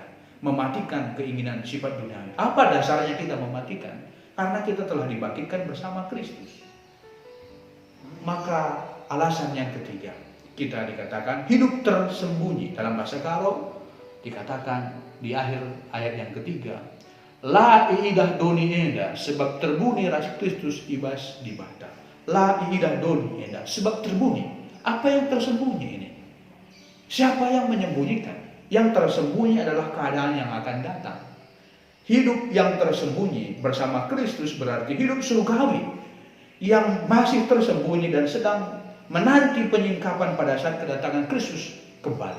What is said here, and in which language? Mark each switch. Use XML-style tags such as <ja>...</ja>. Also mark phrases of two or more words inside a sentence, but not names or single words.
<id>Mematikan keinginan sifat duniawi. Apa dasarnya kita mematikan? Karena kita telah dibangkitkan bersama Kristus. Maka alasan yang ketiga, kita dikatakan hidup tersembunyi. Dalam bahasa Karo dikatakan di akhir ayat yang ketiga,</id> <btx>la iidah doni enda, sebab terbunyi ras Kristus ibas di bata. La iidah doni enda, sebab terbunyi.</btx> <id>Apa yang tersembunyi ini? Siapa yang menyembunyikan? Yang tersembunyi adalah keadaan yang akan datang. Hidup yang tersembunyi bersama Kristus berarti hidup surgawi yang masih tersembunyi dan sedang menanti penyingkapan pada saat kedatangan Kristus kembali.</id>